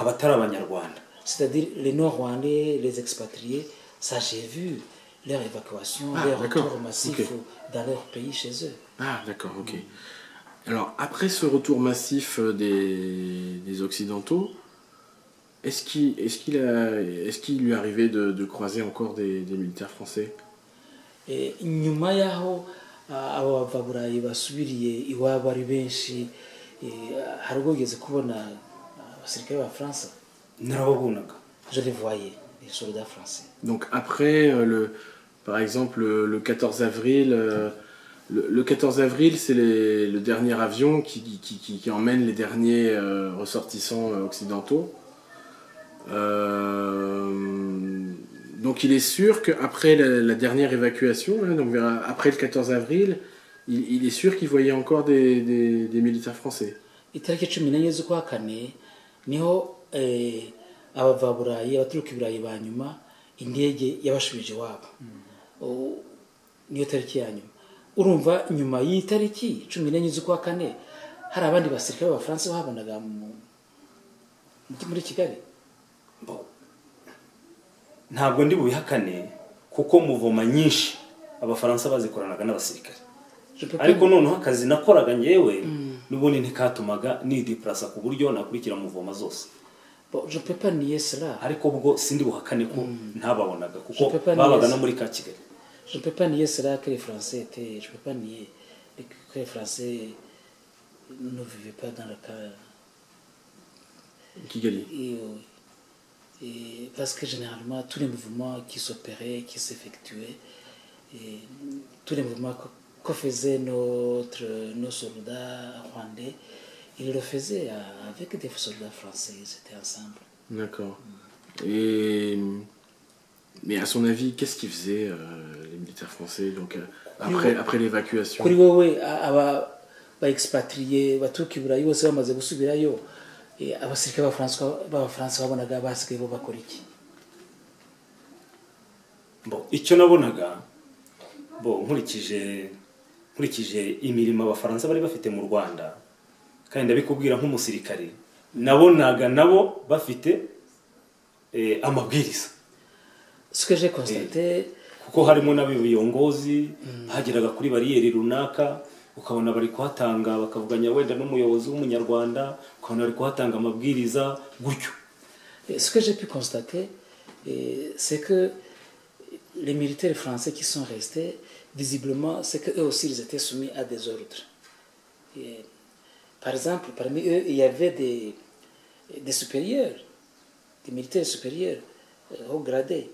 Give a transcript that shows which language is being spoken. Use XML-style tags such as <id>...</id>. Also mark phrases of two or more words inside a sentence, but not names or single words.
<rw>abatari abanyarwanda,</rw> <fr>c'est-à-dire les nord-rwandais, les expatriés, ça j'ai vu leur évacuation, leur retour massif dans leur pays chez eux. Ah, d'accord, ok. Alors, après ce retour massif des Occidentaux, est-ce qu'il lui arrivait de croiser encore des militaires français?</fr> <rw>Nyuma y'aho abo bavaburayi basubiriye iwabo ari benshi, hari ubwo ugeze kubona abasirikare b'abafaransa? narababonaga.</rw> <fr>Je les voyais, les soldats français. Donc après, par exemple, le 14 avril, le 14 avril, c'est le dernier avion qui emmène les derniers ressortissants occidentaux. Donc il est sûr qu'après la dernière évacuation, hein, donc après le 14 avril, il est sûr qu'il voyait encore des militaires français.</fr> <rw>Itariki 14 z'ukwa kane niho abavaburayi abaturuka iburayi ba nyuma indege yabashubije iwabo. Niyo tariki ya nyuma. Urumva nyuma y'itariki 14 z'ukwa kane hari abandi basirikare b'abafaransa babonaga muri Kigali? Ntabwo ndi bubihakane kuko muvoma nyinshi abafaransa bazikoranaga n'abasirikare, ariko noneho akazi nakoraga nyewe n'ubundi ntikatumaga nideplasa ku buryo nakurikira muvoma zose.</rw> <fr>Je peux pas nier cela.</fr> <rw>Ariko ubwo sindi buhakane ko ntababonaga kuko babaga no muri ka Kigali.</rw> <fr>Je peux pas nier cela que les Français étaient, je peux pas nier que les Français ne vivaient pas dans le cas Kigali. Et parce que généralement tous les mouvements qui s'opéraient, qui s'effectuaient, tous les mouvements que faisaient nos soldats rwandais, ils le faisaient avec des soldats français, ils étaient ensemble. D'accord. Mais à son avis, qu'est-ce qu'ils faisaient les militaires français donc après l'évacuation?</fr> <rw>Kuri wowe ba expatriés baturuka iburayi bose bamaze gusubirayo, abasirikare b'abafaransa babonaga basigaye bo bakora iki? Icyo nabonaga nkurikije imirimo abafaransa bari bafite mu Rwanda, kandi ndabikubwira nk'umusirikare, nabonaga nabo bafite amabwiriza.</rw> <fr>Ce que j'ai constaté,</fr> <rw>kuko harimo n'abiyongozi hageraga kuri bariyeri runaka ukabona bari kuhatanga bakavuganya wenda n'umuyobozi w'umunyarwanda, ukabona bari kuhatanga amabwiriza gutyo.</rw> <fr>Ce que j'ai pu constater, c'est que les militaires français qui sont restés, visiblement, c'est qu'eux aussi ils étaient soumis à des ordres. Par exemple, parmi eux, il y avait des supérieurs, des militaires supérieurs haut gradés.</fr>